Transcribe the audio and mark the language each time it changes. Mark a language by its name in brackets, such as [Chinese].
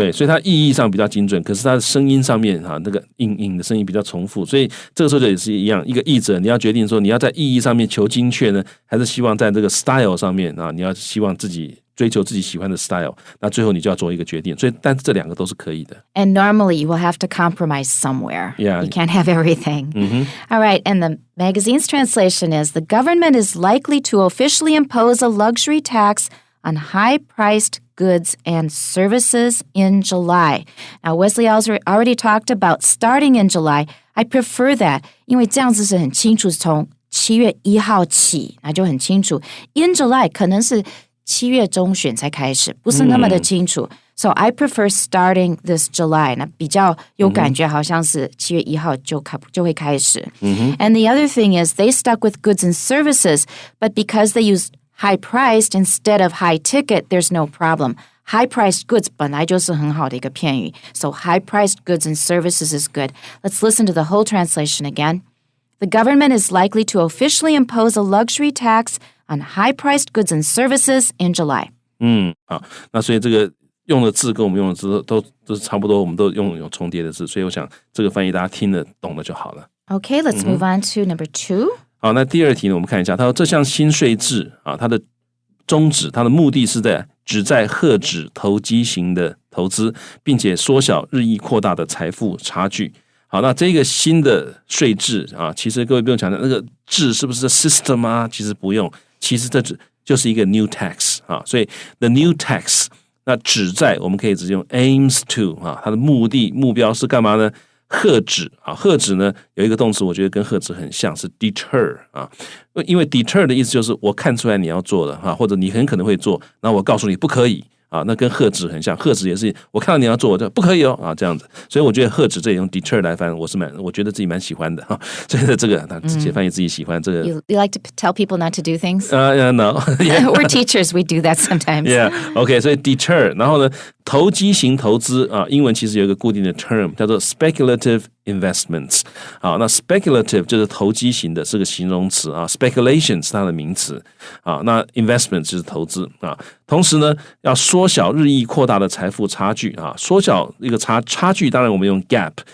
[Chinese] 对，所以它意义上比较精准，可是它的声音上面那个硬的声音比较重复，所以这个时候就也是一样，一个译者你要决定说你要在意义上面求精确呢，还是希望在这个 style 上面你要希望自己追求自己喜欢的 style， 那最后你就要做一个决定。所以，但是这两个都是可以的。 [English] And normally you will have to compromise somewhere. Yeah. You can't have everything. All right, and the magazine's translation is, the government is likely to officially impose a luxury tax on high-priced goods and services in July. Now, Wesley already talked about starting in July. [Chinese] I prefer that, 因为这样子是很清楚，从7月1号起，那就很清楚。 In July 可能是7月中旬才开始，不是那么的清楚。 [English] So I prefer starting this July. [Chinese] 那比较有感觉，好像是7月1号就会开始。 [English] And the other thing is they stuck with goods and services, but because they used high-priced instead of high-ticket, there's no problem. [Chinese] High-priced goods 本来就是很好的一个片语。 [English] So high-priced goods and services is good. Let's listen to the whole translation again. The government is likely to officially impose a luxury tax on high-priced goods and services in July. [Chinese] 好，那所以这个用的字跟我们用的字都是差不多，我们都用有重叠的字，所以我想这个翻译大家听得懂了就好了。 [English] Okay, let's move on to number 2. [Chinese] 好，那第二题呢，我们看一下，他说这项新税制它的宗旨，它的目的是旨在遏制投机型的投资，并且缩小日益扩大的财富差距。好，那这个新的税制其实各位不用强调那个制是不是 system 啊，其实不用，其实这就是一个 new tax 所以 the new tax 那旨在我们可以直接用 aims to 它的目标是干嘛呢？遏制遏制呢有一个动词，我觉得跟遏制很像，是 deter 因为 deter 的意思就是我看出来你要做的或者你很可能会做，然后我告诉你不可以。那跟遏制很像，遏制也是我看到你要做，我就不可以这样子，所以我觉得遏制这里用 deter 来翻，我觉得自己蛮喜欢的所以这个直接翻译自己喜欢这个。 [English] You like to tell people not to do things? No. We're teachers, we do that sometimes. [Chinese] Yeah, OK，所以 deter， 然后呢，投机型投资啊，英文其实有一个固定的 term 叫做 speculative investments。好，那 speculative 就是投机型的，是个形容词啊 ，speculation 是它的名词啊，那 investment 就是投资啊。同时呢，要缩小日益扩大的财富差距啊，缩小一个差距，当然我们用 gap。